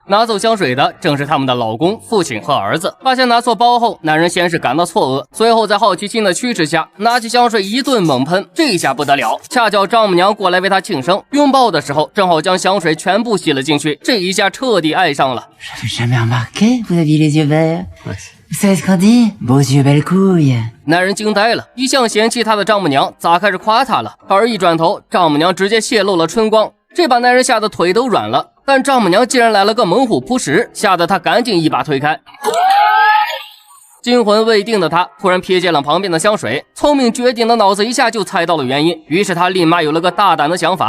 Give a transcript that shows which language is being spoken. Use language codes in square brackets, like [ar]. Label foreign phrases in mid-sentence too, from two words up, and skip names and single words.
[zh] 拿走香水的正是他们的老公、父亲和儿子。发现拿错包后，男人先是感到错愕，随后在好奇心的驱使下，拿起香水一顿猛喷。这下不得了，恰巧丈母娘过来为他庆生，拥抱的时候正好将香水全部吸了进去。这一下彻底爱上了。 [fr] J'avais jamais remarqué, vous aviez les yeux verts. Vous savez ce qu'on dit? Beaux yeux, belle couille. [zh] 男人惊呆了，一向嫌弃他的丈母娘咋开始夸他了？而一转头，丈母娘直接泄露了春光，这把男人吓得腿都软了。但丈母娘竟然来了个猛虎扑食，吓得他赶紧一把推开。惊魂未定的他突然瞥见了旁边的香水，聪明绝顶的脑子一下就猜到了原因，于是他立马有了个大胆的想法。